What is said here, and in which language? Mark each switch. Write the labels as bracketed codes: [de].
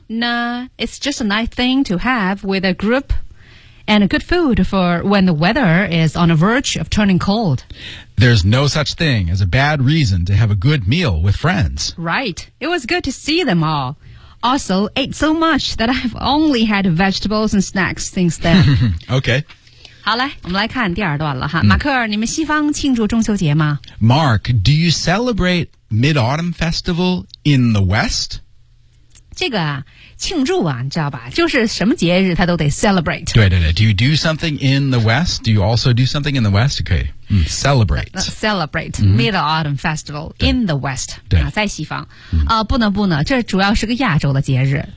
[en] Nah, it's just a nice thing to have with a group and a good food for when the weather is on the verge of turning cold. There's no such thing as a bad reason to have a good meal with friends. Right. It was good to see them all. Also, ate so much that I've only had vegetables and snacks since then. Okay. [zh] 好嘞，我们来看第二段了哈。马克尔，你们西方庆祝中秋节吗？ [en] Mark, do you celebrate Mid-Autumn Festival in the West? [zh] 这个啊，庆祝啊，你知道吧，就是什么节日他都得 celebrate。 [en] 对对对， do you do something in the West? Do you also do something in the West? Okay, celebrate. Celebrate Mid-Autumn Festival in the West. [zh] 对、啊、在西方、不能不能，这主要是个亚洲的节日。